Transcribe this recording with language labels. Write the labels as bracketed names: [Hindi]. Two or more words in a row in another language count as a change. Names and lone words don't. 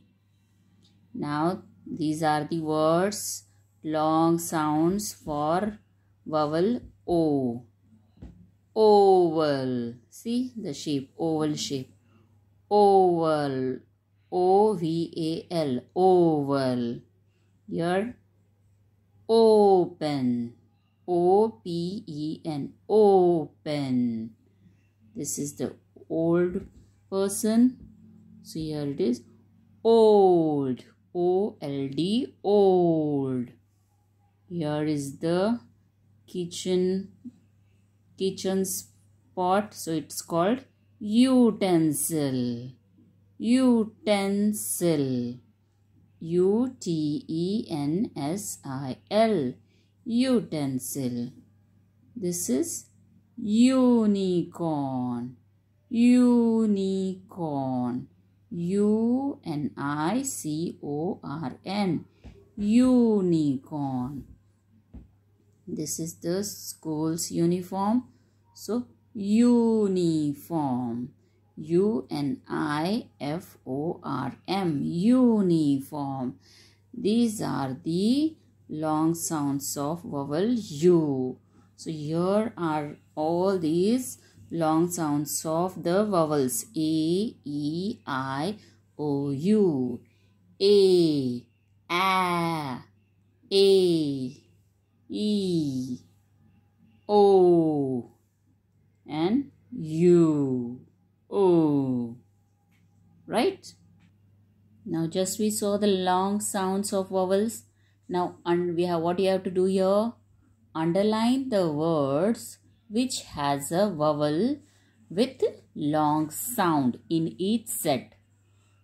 [English] Now these are the words, long sounds for vowel O. Oval. See the shape, oval shape. Oval. O-V-A-L. Oval. Here, open. O-P-E-N. Open. This is the old person. So here it is. Old. O-L-D. Old. Here is the kitchen spot. So it's called utensil. Utensil. U-T-E-N-S-I-L. Utensil. This is unicorn. Unicorn. U-N-I-C-O-R-N. Unicorn. This is the school's uniform. So, uniform. U-N-I-F-O-R-M. Uniform. These are the long sounds of vowel U. So, here are all these long sounds of the vowels A, E, I, O, U. A, E, O, and U. O. Right? Now just we saw the long sounds of vowels. Now we have what you have to do here. Underline the words which has a vowel with long sound in each set.